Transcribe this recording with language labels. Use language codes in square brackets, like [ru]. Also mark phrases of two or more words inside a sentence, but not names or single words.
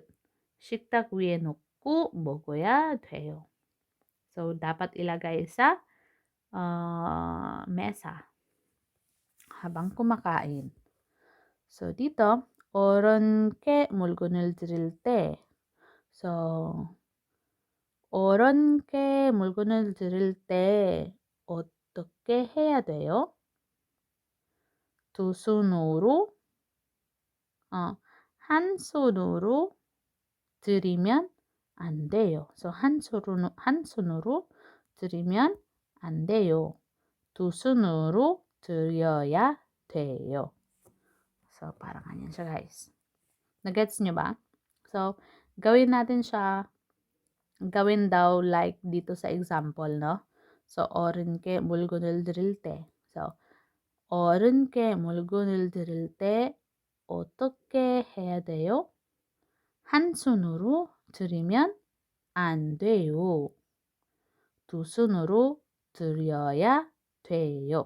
[ko] 식탁 위에 놓고 먹어야 돼요. [tl] So, dapat ilagay sa mesa habang kumakain. So, dito, [ko] 어른께 물건을 드릴 때. So, 어른께 물건을 드릴 때 어떻게 해야 돼요? 두 손으로, 한 손으로 드리면 안 돼요. So, 한 손으로 드리면 안 돼요. 두 손으로 드려야 돼요. [tl] So, parang ganyan siya, guys. Nagets nyo ba? So, gawin natin siya, gawin daw like dito sa example, no? So, [ko] 어른께 물건을 드릴 때. So, 어른께 물건을 드릴 때 어떻게 해야 돼요? 한 손으로 드리면 안 돼요. 두 손으로 드려야 돼요.